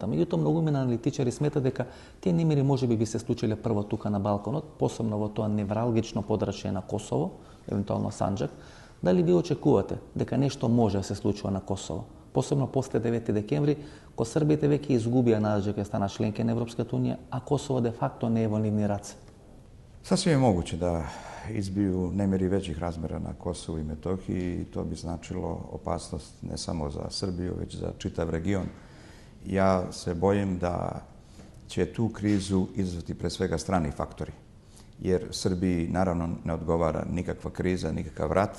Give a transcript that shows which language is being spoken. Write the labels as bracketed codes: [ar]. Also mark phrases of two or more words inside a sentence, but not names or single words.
[mk] Меѓутоа, многумина аналитичари сметат дека тие немири можеби би се случиле прво тука на Балканот, посебно во тоа невралгично подрачје на Косово, евентуално Санџак. Дали ви очекувате дека нешто може да се случува на Косово? Посебно после 9 декември, кога србите веќе изгубија надежда дека стана членки на Европската унија, а Косово де факто не е во нивни раце. [sr] Sasvim je moguće da izbiju nemiri većih razmera na Kosovu i Metohiji i to bi značilo opasnost ne samo za Srbiju, već za čitav region. Ja se bojim da će tu krizu izazvati pre svega strani faktori, jer Srbiji naravno ne odgovara nikakva kriza, nikakav rat.